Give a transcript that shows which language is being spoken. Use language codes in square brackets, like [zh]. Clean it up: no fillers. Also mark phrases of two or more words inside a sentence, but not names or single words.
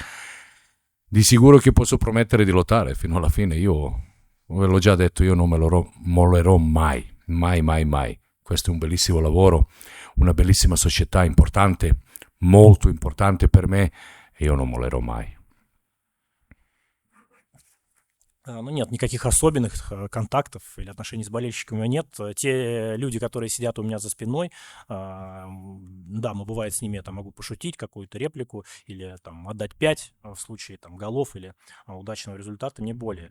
[it] Di sicuro che posso promettere di lottare fino alla fine. Io ve l'ho già detto, io non me lo mollerò mai, mai, mai, mai. Questo è un bellissimo lavoro, una bellissima società importante, molto importante per me, и io non mollerò mai. [ru] Ну, нет, никаких особенных контактов или отношений с болельщиками нет. Те люди, которые сидят у меня за спиной, да, мы бывает с ними, я там могу пошутить, какую-то реплику или там отдать 5 в случае там голов или удачного результата, не более.